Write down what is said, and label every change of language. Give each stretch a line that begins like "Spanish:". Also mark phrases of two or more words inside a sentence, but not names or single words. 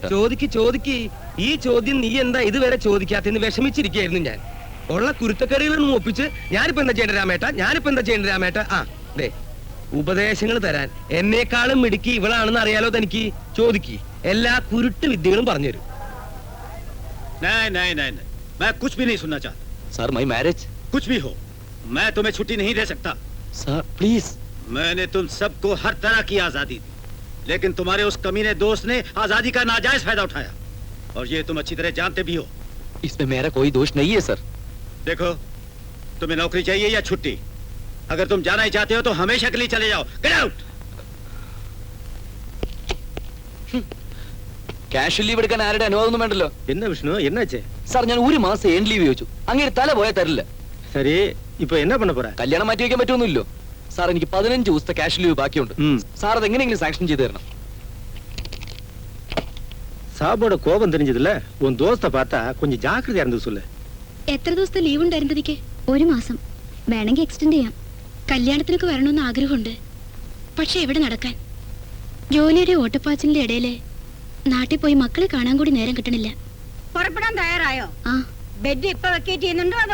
Malayalam: ചോദിക്ക്. ഈ ചോദ്യം നീ എന്താ ഇതുവരെ ചോദിക്കാത്തെന്ന് വിഷമിച്ചിരിക്കുകയായിരുന്നു ഞാൻ. ഉള്ള കുരുത്തക്കറികളൊന്നും ഒപ്പിച്ച് ഞാനിപ്പോ എന്താ ചെയ്യേണ്ട രാമേട്ട? ദേ, ഉപദേശങ്ങൾ തരാൻ എന്നെക്കാളും മിടുക്കി ഇവളാണെന്ന് അറിയാലോ തനിക്ക്. ചോദിക്ക്, എല്ലാ കുരുട്ട് വിദ്യകളും പറഞ്ഞുതരും.
Hindi: नहीं नहीं नहीं नहीं, मैं कुछ भी नहीं सुनना चाहता.
English: Sir, my marriage.
Hindi: कुछ भी हो, मैं तुम्हें छुट्टी नहीं दे सकता.
English: Sir please.
Hindi: मैंने तुम सबको हर तरह की आजादी दी, लेकिन तुम्हारे उस कमीने दोस्त ने आजादी का नाजायज फायदा उठाया, और ये तुम अच्छी तरह जानते भी हो. इसमें मेरा कोई दोष नहीं है सर. देखो, तुम्हें नौकरी चाहिए या छुट्टी? अगर तुम जाना ही चाहते हो तो हमेशा के लिए चले जाओ.
English: Get out. cash leave
Malayalam: എടുക്കാൻ ആരുടെ അനുവാദമൊന്നും വേണ്ടല്ലോ.
Tamil: என்ன விஷ்ணு, என்னாச்சு?
Malayalam: സാർ, ഞാൻ 1 മാസം എൻ ലീവ് ചോദിച്ചു. അങ്ങനെ തല പോയാൽ തരില്ല.
Tamil: சரி, இப்போ என்ன பண்ண போற?
Malayalam: കല്യാണം മാറ്റി വെക്കാൻ പറ്റുമൊന്നുമില്ലോ. സാർ, എനിക്ക് 15 ദിവസത്തെ
English: cash leave
Malayalam: ബാക്കിയുണ്ട്. സാർ അത് എങ്ങനെയെങ്കിലും സാങ്ഷൻ ചെയ്തു തരണം.
Tamil: சாபோட கோபம் தெரிஞ்சதுல உன் தோஸ்தை பார்த்தா கொஞ்சம் ஜாக்கிரதையா இருந்து சொல்லு.
Malayalam: എത്ര ദിവസത്തെ ലീവ് ഉണ്ടായിരുന്നു എനിക്ക്? 1 മാസം. വേണമെങ്കിൽ എക്സ്റ്റെൻഡ് ചെയ്യാം. കല്യാണത്തിനൊക്കെ വരണമെന്ന് ആഗ്രഹമുണ്ട്. പക്ഷെ എവിടെ നടക്കാൻ? ജോലിയുടെ ഓട്ടപ്പാച്ചിലിന്റെ ഇടയില് നാട്ടിൽ പോയി മക്കളെ കാണാൻ കൂടി നേരം കിട്ടണില്ല. പുറപ്പെടാൻ തയ്യാറായോ? ആ, ബെഡ് ഇപ്പൊ വെക്കേറ്റ് ചെയ്യുന്നുണ്ടോ അതോ?